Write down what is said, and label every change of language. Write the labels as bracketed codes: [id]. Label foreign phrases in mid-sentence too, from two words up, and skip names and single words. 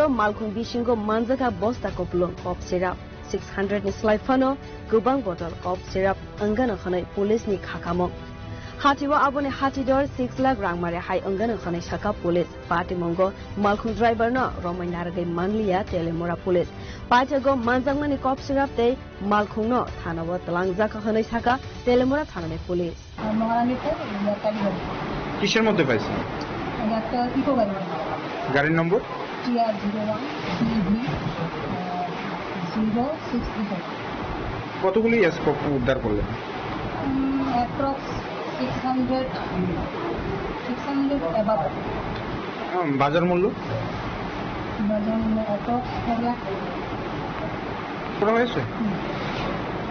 [trp] Malkhung Bishingo Manzaka Bosta Kopulon [en] Pop Syrup [trp] 600 ni Slaifano Gubang [en] bottle of syrup [trp] Angana Hanai Police ni Kakamo Hatiwa Abone Hatidor 6 lakh Rangmare Hai Angana Hanai Saka [en] Police Party [trp] Mongo Malkhung driver no Romanarage Manlia Telemura Police Pachago Manzangmani [en] Cop Syrup [trp] Day Malkhung no Thanawa Talangzaka Hanai Saka Telemura Thanane Police [bn] কিসের মধ্যে পাইছেন গাড়ির নম্বর কতগুলি স্কোপ উদ্ধার করলেন বাজার মূল্য করা হয়েছে